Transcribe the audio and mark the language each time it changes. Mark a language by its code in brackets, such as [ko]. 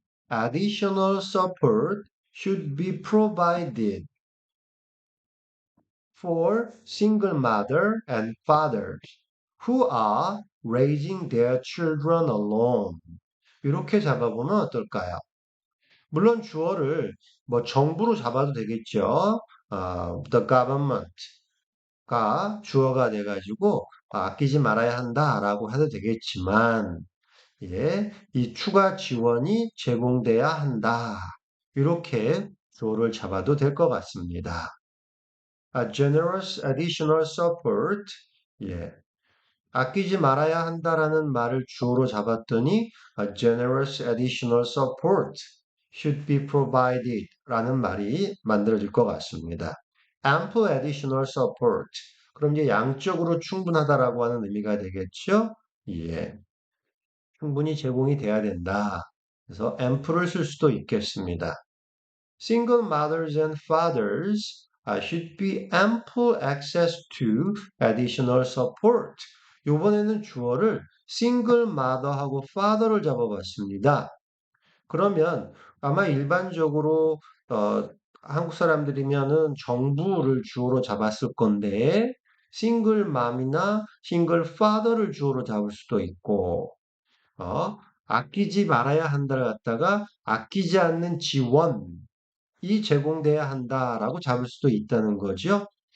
[en] Additional support should be provided for single mother and fathers who are raising their children alone. [ko] 이렇게 잡아보면 어떨까요? 물론 주어를 뭐 정부로 잡아도 되겠죠. [en] The government [ko] 가 주어가 돼가지고 아끼지 말아야 한다라고 해도 되겠지만, 예, 이 추가 지원이 제공돼야 한다. 이렇게 주어를 잡아도 될 것 같습니다. [en] A generous additional support. [ko] 예. 아끼지 말아야 한다라는 말을 주어로 잡았더니 [en] a generous additional support should be provided [ko] 라는 말이 만들어질 것 같습니다. [en] ample additional support. [ko] 그럼 이제 양적으로 충분하다라고 하는 의미가 되겠죠? 예. 충분히 제공이 돼야 된다. 그래서 ample을 쓸 수도 있겠습니다. [en] Single mothers and fathers should be ample access to additional support. [ko] 이번에는 주어를 single mother하고 father를 잡아봤습니다. 그러면 아마 일반적으로 한국 사람들이면은 정부를 주어로 잡았을 건데 싱글 맘이나 싱글 파더를 주어로 잡을 수도 있고 아끼지 말아야 한다를 갖다가 아끼지 않는 지원 이 제공돼야 한다라고 잡을 수도 있다는 거죠.